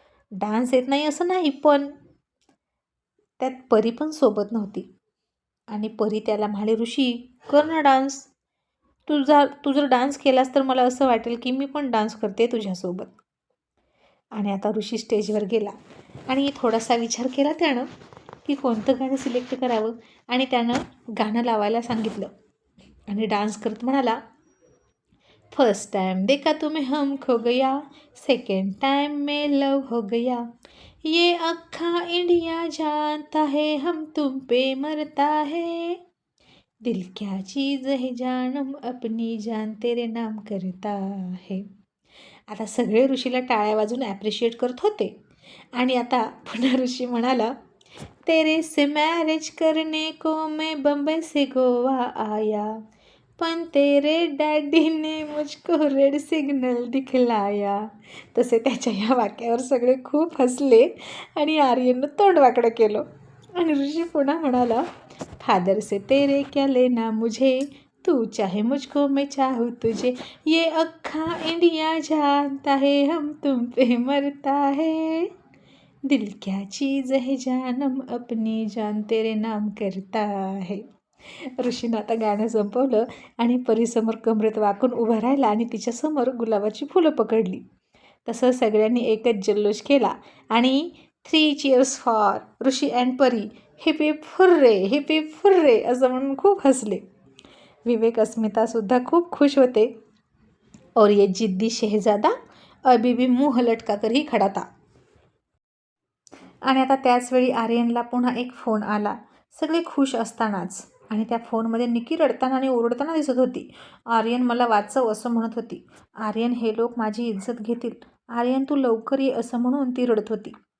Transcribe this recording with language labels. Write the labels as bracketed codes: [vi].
[mr] Dance येत नाही असं नाही, पण त्यात परी पण सोबत नव्हती. आणि परी त्याला म्हणाली, ऋषी कर ना डान्स. तू जर डान्स केलास तर मला असं वाटेल की मी पण डान्स करते तुझ्यासोबत. आणि आता ऋषी स्टेजवर गेला आणि थोडासा विचार केला त्यानं की कोणतं गाणं सिलेक्ट करावं. आणि त्यानं गाणं लावायला सांगितलं आणि डान्स करत म्हणाला, [hi] फर्स्ट टाइम देखा तुम्हें हम खो गया, सेकेंड टाइम में लव हो गया, ये अक्खा इंडिया जानता है हम तुम पे मरता है, दिल क्या चीज़ है जानम अपनी जान तेरे नाम करता है. [mr] आता सगळे ऋषीला टाळ्या वाजून ॲप्रिशिएट करत होते. आणि आता पुन्हा ऋषी म्हणाला, [hi] तेरे से मैरिज करने को मैं बम्बई से गोवा आया, पण तेरे डॅडी ने मुझको रेड सिग्नल दिखलाया. [mr] तसे त्याच्या या वाक्यावर सगळे खूप हसले आणि आर्यननं तोंड वाकडं केलं. आणि ऋषी पुन्हा म्हणाला, [hi] फादर से तेरे क्या लेना मुझे, तू चाहे मुझको मैं चाहूँ तुझे, ये अक्खा इंडिया जानता है हम तुम पे मरता है, दिल क्या चीज़ है जानम अपनी जान तेरे नाम करता है. [mr] ऋषीनं आता गाणं संपवलं आणि परीसमोर कमरेत वाकून उभा राहिला आणि तिच्यासमोर गुलाबाची फुलं पकडली. तसं सगळ्यांनी एकच जल्लोष केला आणि [en] 3 cheers for Rishi and Pari, hip hip hurray, [mr] heap heap hurray असं म्हणून खूप हसले. विवेक अस्मितासुद्धा खूप खुश होते. [hi] और ये जिद्दी शहजादा अभी भी मुँह लटका कर ही खडा था. [mr] आणि आता त्याचवेळी आर्यनला पुन्हा एक फोन आला. सगळे खुश असतानाच. आणि त्या फोनमध्ये निकी रडताना आणि ओरडताना दिसत होती. आर्यन मला वाचव असं म्हणत होती. आर्यन हे लोक माझी इज्जत घेतील. आर्यन तू लवकर ये असं म्हणून ती रडत होती.